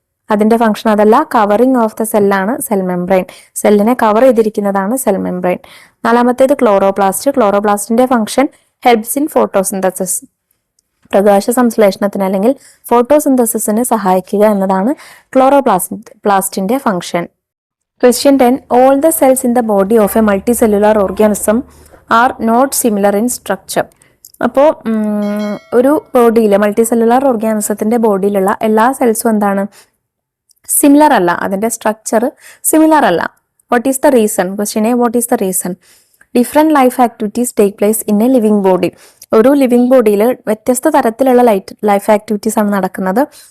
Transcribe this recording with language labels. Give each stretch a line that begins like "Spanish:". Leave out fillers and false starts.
Malayalam: അതിന്റെ ഫംഗ്ഷൻ അതല്ല, covering of the സെല്ലാണ് cell membrane. സെല്ലിനെ കവർ ചെയ്തിരിക്കുന്നതാണ് സെൽ മെംബ്രെയിൻ. നാലാമത്തേത് ക്ലോറോപ്ലാസ്റ്റിന്റെ ഫംഗ്ഷൻ
English: helps in photosynthesis,
Malayalam: പ്രകാശ സംശ്ലേഷണത്തിന് അല്ലെങ്കിൽ ഫോട്ടോസിന്തസിസിന് സഹായിക്കുക എന്നതാണ് ക്ലോറോപ്ലാസ്റ്റിന്റെ function.
English: Question 10. All the cells in the body of a multicellular organism are not similar in structure.
Malayalam: അപ്പോൾ ഒരു ബോഡിയിലെ മൾട്ടിസെല്ലുലാർ ഓർഗാനിസത്തിന്റെ ബോഡിയിലുള്ള എല്ലാ സെൽസും എന്താണ്? സിമിലർ അല്ല, അതിന്റെ സ്ട്രക്ചർ സിമിലർ അല്ല.
English: What is the reason? Question A. What is the reason? Different life activities take place in a living body.
Malayalam: ഒരു living ബോഡിയിൽ വ്യത്യസ്ത തരത്തിലുള്ള ലൈഫ് ആക്ടിവിറ്റീസ് ആണ് നടക്കുന്നത്.